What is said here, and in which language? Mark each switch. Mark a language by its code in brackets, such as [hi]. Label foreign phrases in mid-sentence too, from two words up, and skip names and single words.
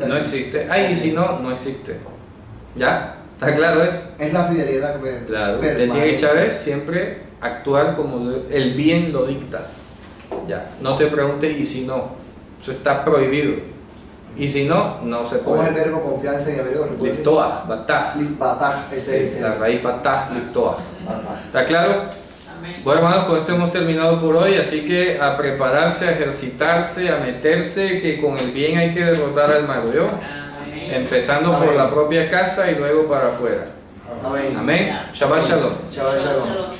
[es] No existe. Ay, y si no existe. ¿Ya? ¿Está claro eso? Es la fidelidad que Claro. Te tiene que echar es siempre actuar como el bien lo dicta. Ya. No te preguntes y si no. Eso está prohibido. Y si no se ¿Cómo es el puede. verbo confianza en hebreo? ¿Recuerdas? [he] לבטוח, בטח. [es] Bataj, ese es La raíz [he] בטח, לבטוח. [es] Bataj. ¿Está claro? Amén. Bueno, hermanos, con esto hemos terminado por hoy, así que a prepararse, a ejercitarse, a meterse, que con el bien hay que derrotar al mal, ¿yo? Amén. Empezando por Amén. la propia casa y luego para afuera. Amén. [he] Amén. שבת שלום. שבת שלום.